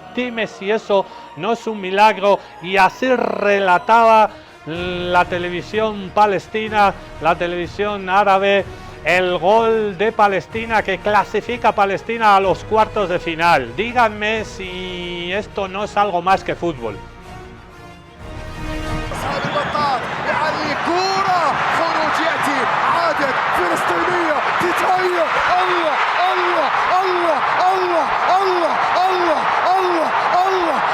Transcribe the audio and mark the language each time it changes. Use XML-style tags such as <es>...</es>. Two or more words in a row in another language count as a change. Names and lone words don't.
<es>Dime si eso no es un milagro. Y así relataba la televisión palestina, la televisión árabe, el gol de Palestina que clasifica a Palestina a los cuartos de final. Díganme si esto no es algo más que fútbol.</es> <ar>فلسطينية تتهيأ الله الله الله الله الله الله الله الله</ar>